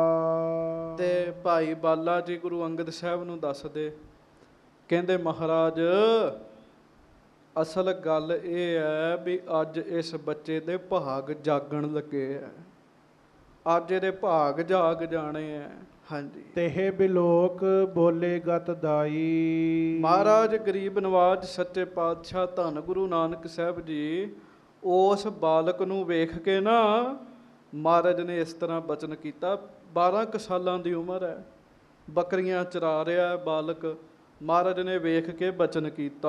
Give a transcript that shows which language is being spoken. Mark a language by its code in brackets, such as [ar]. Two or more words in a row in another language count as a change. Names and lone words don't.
[pa] ਤੇ ਭਾਈ ਬਾਲਾ ਜੀ ਗੁਰੂ ਅੰਗਦ ਸਾਹਿਬ ਨੂੰ ਦੱਸਦੇ, ਕਹਿੰਦੇ ਮਹਾਰਾਜ ਅਸਲ ਗੱਲ ਇਹ ਹੈ ਵੀ ਅੱਜ ਇਸ ਬੱਚੇ ਦੇ ਭਾਗ ਜਾਗਣ ਲੱਗੇ ਆ, ਅੱਜ ਇਹਦੇ ਭਾਗ ਜਾਗ ਜਾਣੇ ਆ। ਹਾਂਜੀ। [bra] तेहे बिलोक बोले गत दाई। [pa] ਮਹਾਰਾਜ ਗਰੀਬ ਨਵਾਜ ਸੱਚੇ ਪਾਤਸ਼ਾਹ ਧੰਨ ਗੁਰੂ ਨਾਨਕ ਸਾਹਿਬ ਜੀ ਉਸ ਬਾਲਕ ਨੂੰ ਵੇਖ ਕੇ ਨਾ ਮਹਾਰਾਜ ਨੇ ਇਸ ਤਰ੍ਹਾਂ ਬਚਨ ਕੀਤਾ। 12 ਕੁ ਸਾਲਾਂ ਦੀ ਉਮਰ ਹੈ, ਬੱਕਰੀਆਂ ਚਰਾ ਰਿਹਾ ਹੈ ਬਾਲਕ। ਮਹਾਰਾਜ ਨੇ ਵੇਖ ਕੇ ਬਚਨ ਕੀਤਾ।